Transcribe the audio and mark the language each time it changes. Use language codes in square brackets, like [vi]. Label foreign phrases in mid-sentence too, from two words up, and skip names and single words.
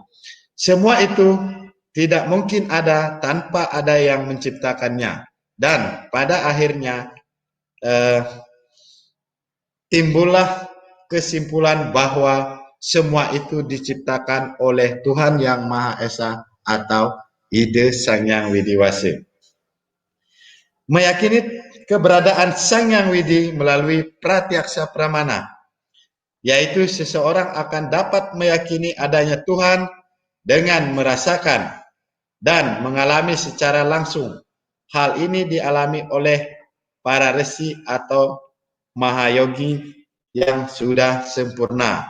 [id] Semua itu tidak mungkin ada tanpa ada yang menciptakannya, dan pada akhirnya timbullah kesimpulan bahwa semua itu diciptakan oleh Tuhan Yang Maha Esa atau ide Sang Hyang Widi Wase. Meyakini keberadaan Sang Hyang Widi melalui [sa] pratyaksa pramana, [id] yaitu seseorang akan dapat meyakini adanya Tuhan dengan merasakan dan mengalami secara langsung. Hal ini dialami oleh para resi atau mahayogi yang sudah sempurna.